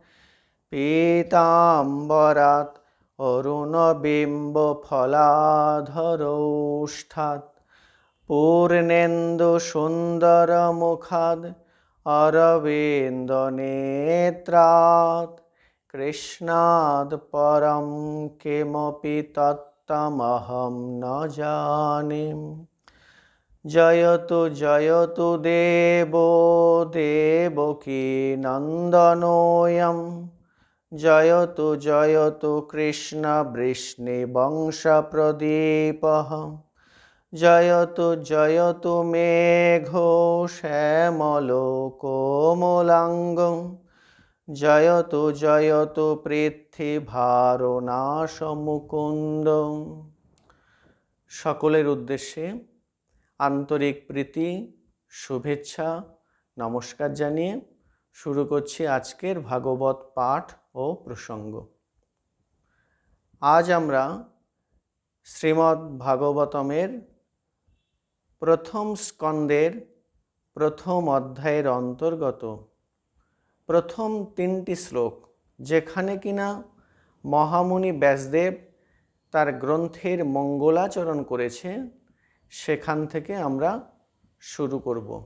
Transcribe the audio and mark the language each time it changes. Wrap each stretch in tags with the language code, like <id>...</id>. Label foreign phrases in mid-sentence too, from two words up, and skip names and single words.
<sa>পীতাম্বরাত অরুণবিম্ব ফলাধরৌষ্ঠাৎ পূর্ণেন্দু সুন্দর মুখাদ অরবিন্দ নেত্রাৎ কৃষ্ণাদ পরম কিমপি তত্ত্বমহং ন জানিম। জয়তু জয়তু দেবো দেবকী নন্দনোऽয়ং জয়তু জয়তু কৃষ্ণ বৃষ্ণিবংশপ্রদীপঃ জয়তু জয়তু মেঘো শ্যামলো কোমলাঙ্গং জয়তু জয়তু পৃথ্বীভারনাশমুকুন্দং।</sa> <bn>সকলের উদ্দেশ্যে আন্তরিক প্রীতি, শুভেচ্ছা, নমস্কার জানিয়ে শুরু করছি আজকের ভাগবত পাঠ ও প্রসঙ্গ। আজ আমরা শ্রীমদ্ ভাগবতমের প্রথম স্কন্দের প্রথম অধ্যায়ের অন্তর্গত প্রথম 3টি শ্লোক, যেখানে কিনা মহামুনি ব্যাসদেব তার গ্রন্থের মঙ্গলাচরণ করেছে, সেখান থেকে আমরা শুরু করব।</bn>